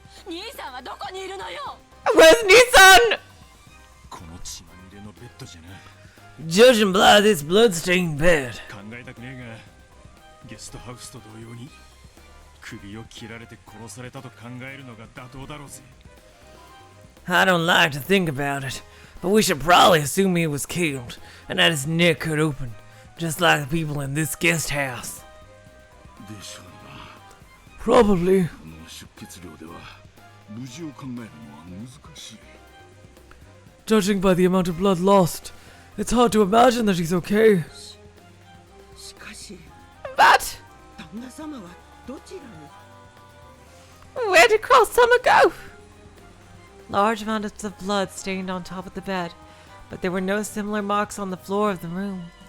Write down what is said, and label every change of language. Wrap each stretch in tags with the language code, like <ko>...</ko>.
<ja>兄さんはどこにいるのよ。</ja> <en>Where's Nissan?</en> <ja>この血まみれのベッドじゃな。</ja> <en>Judging by this bloodstained bed.</en> <ja>考えたくねえが、ゲストハウスと同様に首を切られて殺されたと考えるのが妥当だろうぜ。</ja> <en>I don't like to think about it, but we should probably assume he was killed and had his neck cut open, just like the people in this guest house.</en> <ja>でしょうな。</ja> <en>Probably.</en> <ja>この出血量では無事を考えるのは難しい。</ja> <en>Judging by the amount of blood lost, it's hard to imagine that he's okay.</en> <ja>しかし</ja> <en>But</en> <ja>旦那様はどちらに？</ja> <en>where did Krauss-sama go? Large amounts of blood stained on top of the bed, but there were no similar marks on the floor of the room.</en>